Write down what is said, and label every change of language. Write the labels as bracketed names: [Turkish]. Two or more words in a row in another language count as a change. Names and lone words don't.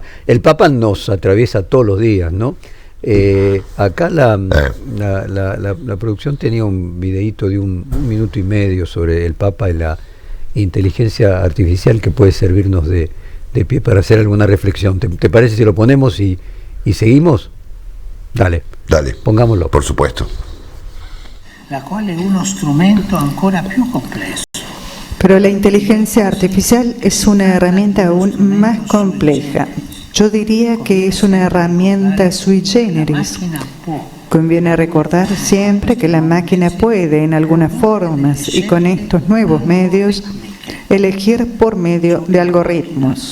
[Spanish] El Papa nos atraviesa todos los días, ¿no? Acá la producción tenía un videíto de un minuto y medio sobre el Papa y la inteligencia artificial que puede servirnos de pie para hacer alguna reflexión. ¿Te parece si lo ponemos y seguimos? Dale, pongámoslo. Por supuesto. [Italian] La quale è uno strumento ancora più complesso. [Spanish] Pero la inteligencia artificial es una herramienta aún más compleja. Yo diría que es una herramienta [Latin] sui generis. [Spanish] Conviene recordar siempre que la máquina puede, en algunas formas y con estos nuevos medios, elegir por medio de algoritmos.